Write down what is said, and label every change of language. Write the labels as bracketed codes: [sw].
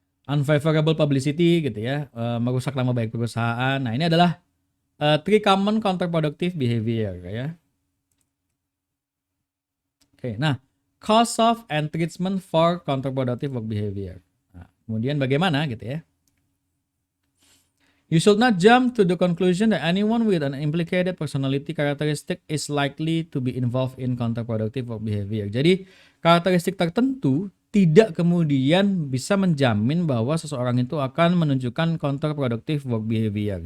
[id] Unfavorable publicity gitu ya, merusak nama baik perusahaan. Nah, ini adalah 3 common counterproductive behavior ya. [en] Oke, nah, cause of and treatment for counterproductive work behavior. [id] Nah, kemudian bagaimana gitu ya? [en] You should not jump to the conclusion that anyone with an implicated personality characteristic is likely to be involved in counterproductive work behavior. [id] Jadi, karakteristik tertentu tidak kemudian bisa menjamin bahwa seseorang itu akan menunjukkan counterproductive work behavior.